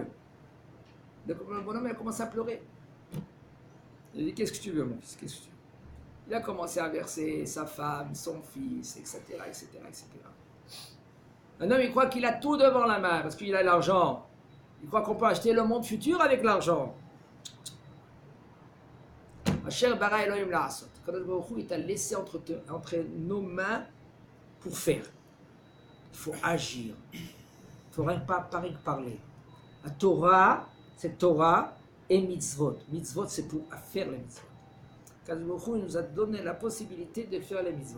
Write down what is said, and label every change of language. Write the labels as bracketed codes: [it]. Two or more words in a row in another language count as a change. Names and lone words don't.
[fr] Le bonhomme a commencé à pleurer. Il a dit, qu'est-ce que tu veux, mon fils, qu'est-ce que tu veux? Il a commencé à verser sa femme, son fils, etc., etc., etc. Un homme, il croit qu'il a tout devant la main parce qu'il a l'argent. Il croit qu'on peut acheter le monde futur avec l'argent. [he] אשר ברא אלהים לעשות. קדוש ברוך הוא, [fr] il t'a laissé entre nos mains pour faire. Il faut agir. Il ne faut rien pas parler. La Torah, c'est Torah et mitzvot. Mitzvot, c'est pour faire les mitzvot. [he] קדוש ברוך הוא, [fr] il nous a donné la possibilité de faire les mitzvot.